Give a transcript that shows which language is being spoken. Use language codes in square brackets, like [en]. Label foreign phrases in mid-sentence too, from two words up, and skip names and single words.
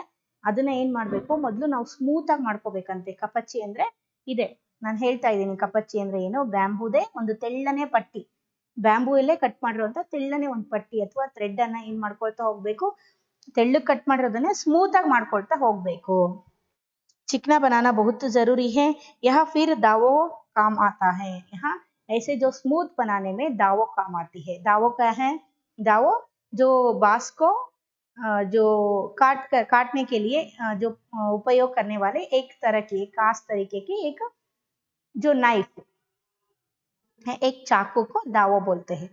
[kn] ಅದನ್ನ ಏನ್ ಮಾಡ್ಬೇಕು, ಮೊದಲು ನಾವು ಸ್ಮೂತ್ ಆಗಿ ಮಾಡ್ಕೋಬೇಕಂತೆ. ಕಪಚ್ಚಿ ಅಂದ್ರೆ ಇದೆ, ನಾನು ಹೇಳ್ತಾ ಇದ್ದೀನಿ. ಕಪಚ್ಚಿ ಅಂದ್ರೆ ಏನು? ಬ್ಯಾಂಬೂದೇ ಒಂದು ತೆಳ್ಳನೆ ಪಟ್ಟಿ, ಬ್ಯಾಂಬೂ ಇಲ್ಲೇ ಕಟ್ ಮಾಡಿರುವಂತ ತೆಳ್ಳನೆ ಒಂದು ಪಟ್ಟಿ ಅಥವಾ ಥ್ರೆಡ್ ಅನ್ನ ಏನ್ ಮಾಡ್ಕೊಳ್ತಾ ಹೋಗ್ಬೇಕು, ತೆಳ್ಳಗ್ ಕಟ್ ಮಾಡಿರೋದನ್ನ ಸ್ಮೂತ್ ಆಗಿ ಮಾಡ್ಕೊಳ್ತಾ ಹೋಗ್ಬೇಕು. [hi] चिकना बनाना बहुत जरूरी है, यह फिर दावों काम आता है। यहाँ ऐसे जो स्मूथ बनाने में दावों काम आती है। दावों क्या है? दावों जो बांस को जो काटने के लिए जो उपयोग करने वाले एक तरह की खास तरीके की एक जो नाइफ है, एक चाकू को दावों बोलते हैं।